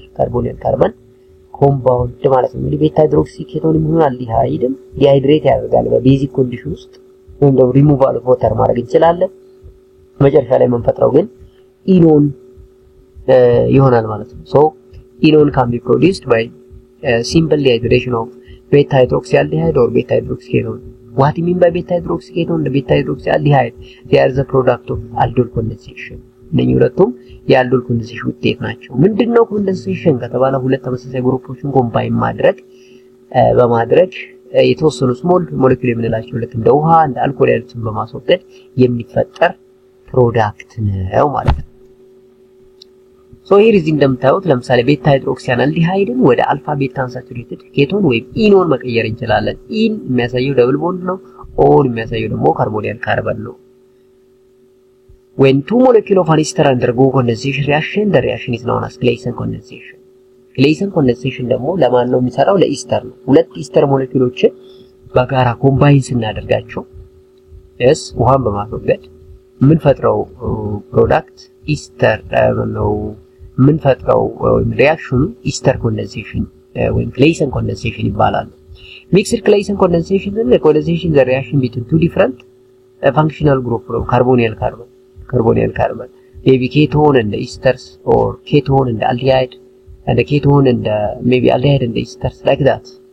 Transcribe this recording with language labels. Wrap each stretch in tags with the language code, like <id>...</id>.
<am>Carbonyl carbon compound ማለት ነው። እንግዲህ ቤታ ሃይድሮክሲ ኬቶንም ሆነ aldehyde ዲሃይድሬት ያደርጋል በቤዚክ ኮንዲሽን ውስጥ ወይም ደግሞ ሪሙቫል ኦፍ ዋተር ማድረግ እንችላለን። መጨረሻ ላይ መንፈጥረው ግን ኢኖን ይሆናል ማለት ነው።</am> <en>So enone can be produced by simple dehydration of beta hydroxyaldehyde or beta hydroxyketone. What do you mean by beta hydroxyketone? The beta hydroxyaldehyde, they are the product of aldol condensation.</en> <am>እነኚህ ሁለቱም የአልዶል ኮንደንሴሽን ውጤት ናቸው። ምንድነው ኮንደንሴሽን ከተባለ ሁለት ተመሳሳይ ግሩፖችን ኮምባይን በማድረግ የተወሰኑ ስሞል ሞለኪውል የምንላቸው ልክ እንደ ውሃ እንደ አልኮል ያሉትን በማስወገድ የሚፈጠር ፕሮዳክት ነው ማለት ነው። So here is እንደምታዩት ለምሳሌ ቤታ ሃይድሮክሲያልዲሃይድን ወደ አልፋ ቤታ አንሳቹሬትድ ኬቶን ወይም ኢኖን መቀየር እንችላለን። ኢን የሚያሳየው ደብል ቦንድ ነው። ኦን የሚያሳየው ደግሞ ካርቦኒል ካርበን ነው።</am> <en>When two molecules of an ester undergo condensation reaction, the reaction is known as Claisen condensation.</en> <am>Claisen condensation ደግሞ ለማን ነው የሚሰራው? ለኢስተር ነው። ሁለት ኢስተር ሞለኪውሎችን በጋራ ኮምባይን ስናደርጋቸው ውሃን በማስወገድ ምን ፈጥረው ፕሮዳክት ኢስተር ነው ምን ፈጥረው ሪአክሽኑ ኢስተር ኮንደንሴሽን ወይም Claisen condensation ይባላል።</am> <en>Mixed Claisen condensation is the condensation the reaction between two different functional group of carbonyl carbon maybe ketone and the esters or ketone and the aldehyde and the ketone and maybe aldehyde and the esters like that.</en>